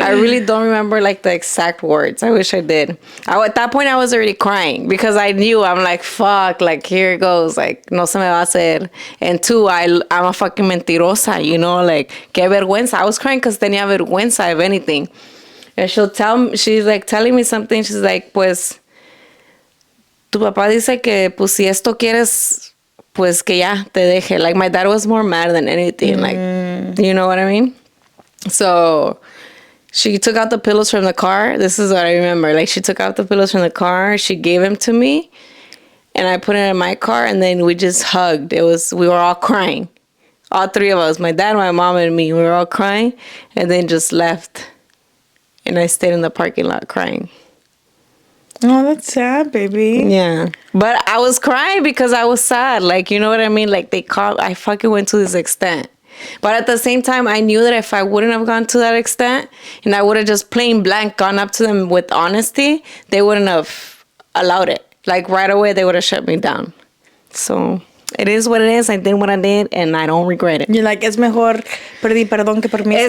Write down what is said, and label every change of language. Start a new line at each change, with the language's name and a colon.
English: I really don't remember like the exact words. I wish I did. At that point, I was already crying because I knew, I'm like, fuck, like here it goes. Like,
Spanish: no se me va a hacer.
English: And two, I'm a fucking mentirosa, you know, like,
Spanish: qué vergüenza.
English: I was crying because
Spanish: tenía vergüenza,
English: if anything. And she's like telling me something. She's like,
Spanish: pues, tu papá dice que, pues, si esto quieres, pues que ya te deje.
English: Like, my dad was more mad than anything. Like, you know what I mean? So she took out the pillows from the car. This is what I remember. Like, she took out the pillows from the car. She gave them to me. And I put it in my car. And then we just hugged. We were all crying. All three of us. My dad, my mom, and me. We were all crying. And then just left. And I stayed in the parking lot crying. Oh, that's sad, baby. Yeah. But I was crying because I was sad. Like, you know what I mean? Like, I fucking went to this extent. But at the same time, I knew that if I wouldn't have gone to that extent and I would have just plain blank gone up to them with honesty, they wouldn't have allowed it. Like, right away, they would have shut me down. So, it is what it is. I did what I did, and I don't regret it. You're like,
Spanish: es mejor pedir perdón que permiso?